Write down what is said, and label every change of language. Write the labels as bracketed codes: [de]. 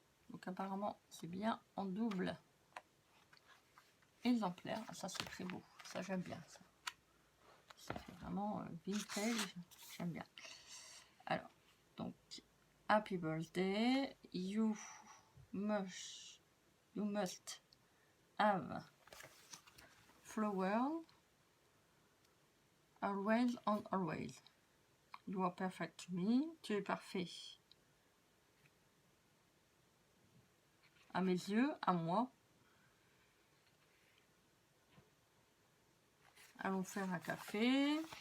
[fr] Donc apparemment c'est bien en double exemplaire. Ah, ça c'est très beau, ça j'aime bien ça. Ça fait vraiment vintage, j'aime bien. Alors donc [en] happy birthday, you must have flower always and always. You are perfect to me, [fr] tu es parfait à mes yeux, à moi. Allons faire un café.